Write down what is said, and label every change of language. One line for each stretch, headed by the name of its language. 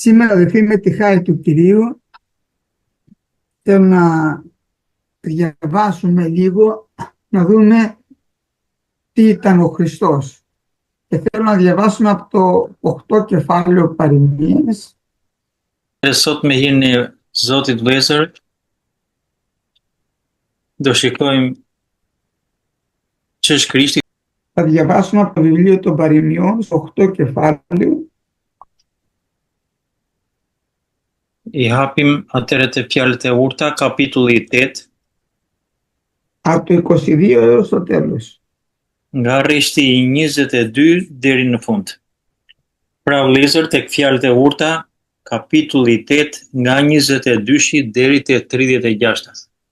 Greek: Σήμερα αδελφοί με τη χάρη του Κυρίου θέλω να διαβάσουμε λίγο, να δούμε τι ήταν ο Χριστός. Και θέλω να διαβάσουμε από το 8 κεφάλαιο Παροιμίες.
Albanian: Sot me jeni Zotit vëllezër, do shikojmë ç'është Krishti.
Greek: Θα διαβάσουμε από το βιβλίο των Παροιμιών στο 8 κεφάλαιο.
Albanian: I hapim atëherë te fjalët e urta, kapitulli 8,
Greek: Από το 22 έως το τέλος.
Albanian: nga rreshti i 22 deri në fund. Pra vëllezër, tek fjalët e urta, kapitulli 8 nga 22 deri te 36.